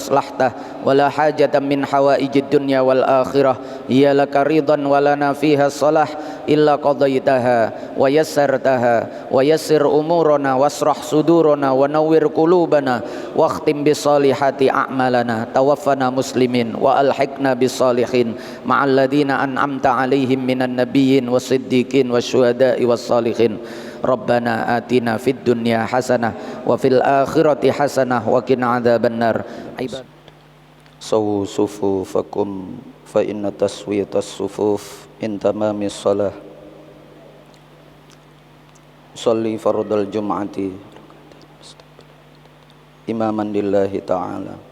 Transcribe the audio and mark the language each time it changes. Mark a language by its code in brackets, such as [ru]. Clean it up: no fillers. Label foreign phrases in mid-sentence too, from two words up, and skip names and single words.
[ar] أصلحته ولا حاجة من حوائج الدنيا والآخرة هي لك رضا ولنا فيها صلاح إلا قضيتها ويسرتها ويسر أمورنا واشرح صدورنا ونور قلوبنا واختم بالصالحات أعمالنا توفنا مسلمين وألحقنا بالصالحين مع الذين أنعمت عليهم من النبيين والصديقين والشهداء والصالحين. ربنا آتنا في الدنيا حسنة وفي الآخرة حسنة وقنا عذاب النار. سووا صفوفكم فإن تسوية الصفوف من تمام الصلاة. أصلي فرض الجمعة إماما لله تعالى.